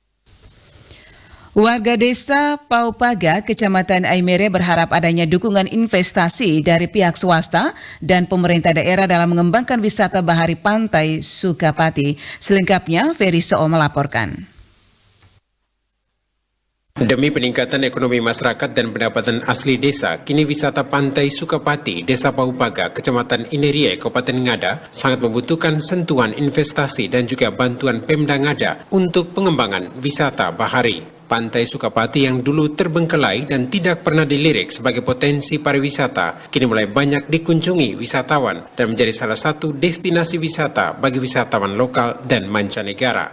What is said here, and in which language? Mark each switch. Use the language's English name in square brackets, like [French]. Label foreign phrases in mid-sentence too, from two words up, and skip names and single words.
[Indonesian] Warga desa Paupaga, Kecamatan Aimere berharap adanya dukungan investasi dari pihak swasta dan pemerintah daerah dalam mengembangkan wisata bahari pantai Sukapati. Selengkapnya, Ferry Soo melaporkan. Demi peningkatan ekonomi masyarakat dan pendapatan asli desa, kini wisata pantai Sukapati, Desa Paupaga, Kecamatan Inerie, Kabupaten Ngada, sangat membutuhkan sentuhan investasi dan juga bantuan Pemda Ngada untuk pengembangan wisata bahari. Pantai Sukapati yang dulu terbengkelai dan tidak pernah dilirik sebagai potensi pariwisata, kini mulai banyak dikunjungi wisatawan dan menjadi salah satu destinasi wisata bagi wisatawan lokal dan mancanegara.